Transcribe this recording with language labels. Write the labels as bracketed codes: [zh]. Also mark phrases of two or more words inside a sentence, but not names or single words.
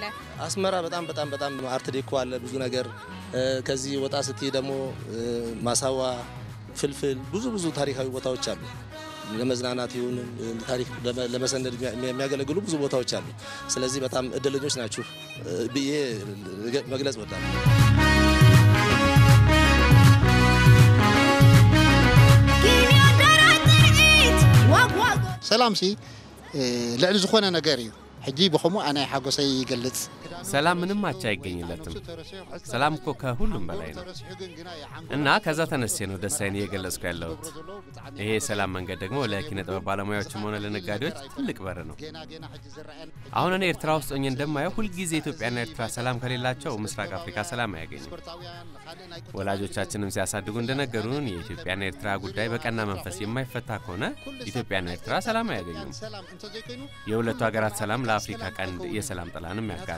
[am] አስመራ በጣም አርት ዴኮ አለ ብዙ ነገር። ከዚህ ወጣ ስትይ ደግሞ ማሳዋ፣ ፍልፍል ብዙ ታሪካዊ ቦታዎች አሉ። ለመዝናናት ይሁን ታሪክ ለመሰነድ የሚያገለግሉ ብዙ ቦታዎች አሉ። ስለዚህ በጣም እድለኞች ናችሁ ብዬ መግለጽ ወዳለሁ። [ti] ሰላም ሲ ልዕል ዝኾነ ነገር እዩ ሕጂ በኸሙ አና ሓጎሰይ ይገልጽ። [am] ሰላም ምንም አቻ አይገኝለትም። ሰላም እኮ ከሁሉም በላይ ነው እና ከዛ ተነስቼ ነው ደስታዬን እየገለጽኩ ያለሁት። ይሄ ሰላም መንገድ ደግሞ ለኪነ ጥበብ ባለሙያዎችም ሆነ ለነጋዴዎች ትልቅ በር ነው። አሁን እኔ ኤርትራ ውስጥ ሆኜ እንደማየው ሁልጊዜ ኢትዮጵያና ኤርትራ ሰላም ከሌላቸው ምስራቅ አፍሪካ ሰላም አያገኝም። ወላጆቻችንም ሲያሳድጉ እንደነገሩን የኢትዮጵያና ኤርትራ ጉዳይ በቀና መንፈስ የማይፈታ ከሆነ ኢትዮጵያና ኤርትራ ሰላም አያገኙም። የሁለቱ ሀገራት ሰላም ለአፍሪካ ቀንድ የሰላም ጥላንም ያጋራል።